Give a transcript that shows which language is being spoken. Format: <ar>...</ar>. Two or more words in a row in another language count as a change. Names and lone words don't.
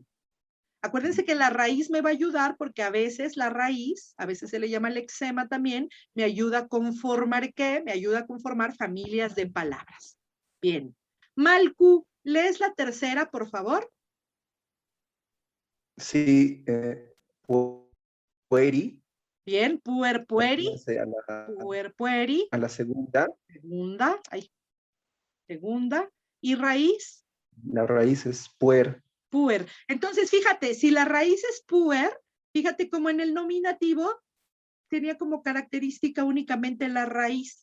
<es>Acuérdense que la raíz me va a ayudar porque a veces la raíz, a veces se le llama lexema también, me ayuda a conformar ¿qué? Me ayuda a conformar familias de palabras. Bien. Malcu, ¿lees la tercera, por favor? Sí, pueri. Bien,</es> <la>puer, pueri. Puer, pueri.</la> <es>A la segunda. Segunda. Ay. Segunda. ¿Y raíz? La raíz es puer.</es> <la>Puer.</la> <es>Entonces, fíjate, si la raíz es puer, fíjate como en el nominativo tenía como característica únicamente la raíz.</es>